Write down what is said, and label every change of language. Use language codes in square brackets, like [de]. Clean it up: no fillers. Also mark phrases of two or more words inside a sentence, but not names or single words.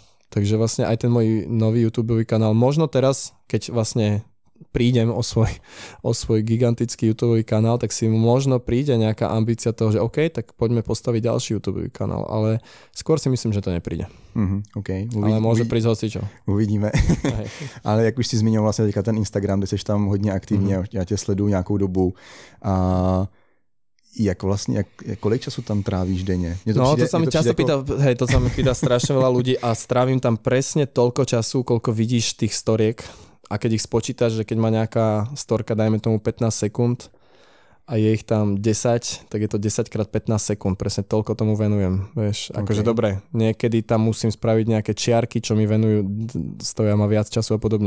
[sk] Takže vlastne aj ten môj nový YouTubeový kanál, možno teraz, keď vlastne prídem o svoj gigantický YouTubeový kanál, tak si možno príde nejaká ambícia toho, že OK, tak poďme postaviť ďalší YouTubeový kanál, ale skôr si myslím, že to nepríde. Okay. Ale môže prísť hocičo. Uvidíme. [cs] Ale jak už si zmiňoval vlastně teďka ten Instagram, kde jsi tam hodně aktivní, já tě sleduju nějakou dobu. Kolik času tam trávíš denně? [sk] To sa mi často pýta, to sa mi pýta strašne veľa ľudí a strávim tam presne toľko času, koľko vidíš tých storiek. A keď ich spočítaš, že keď má nejaká storka, dajme tomu 15 sekúnd a je ich tam 10, tak je to 10 krát 15 sekúnd. Presne toľko tomu venujem. Vieš, akože dobre, niekedy tam musím spraviť nejaké čiarky, čo mi venujú, stoja ma viac času a podobne.